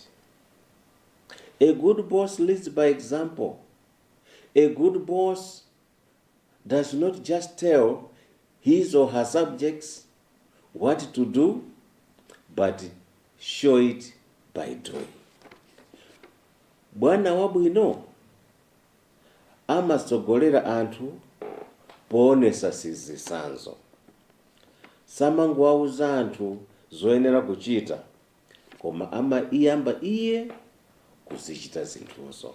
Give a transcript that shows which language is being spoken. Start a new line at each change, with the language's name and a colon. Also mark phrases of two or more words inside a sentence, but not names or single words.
English: A good boss leads by example. A good boss does not just tell his or her subjects what to do, but show it by doing.
Nyanja: Bwana wabwino amasogolera anthu poonesa zisanzo. Samangowauza anthu zoyenera kuchita, koma amayamba iye kuzichita zinthuzo.